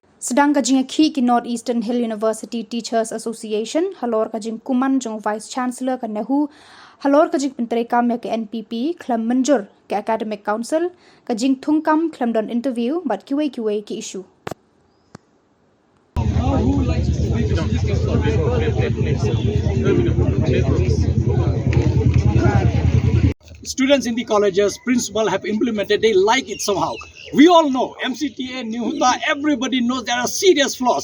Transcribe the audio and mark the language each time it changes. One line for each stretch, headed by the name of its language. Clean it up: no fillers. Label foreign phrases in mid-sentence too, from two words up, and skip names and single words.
Khasi: Sdang ka Jingiakhih ki Northeastern Hill University Teachers Association, halor ka jingkuman jong
English: Vice Chancellor
Khasi: ka Nehu, halor ka jingpyntreikam ke NPP, khlem monjur ke Academic Council, ka jingthungkam khlem don interview, but kiwei ki issue.
English: Students in the colleges, principal have implemented, they like it somehow. We all know, MCTA, Nehuta, everybody knows there are serious flaws.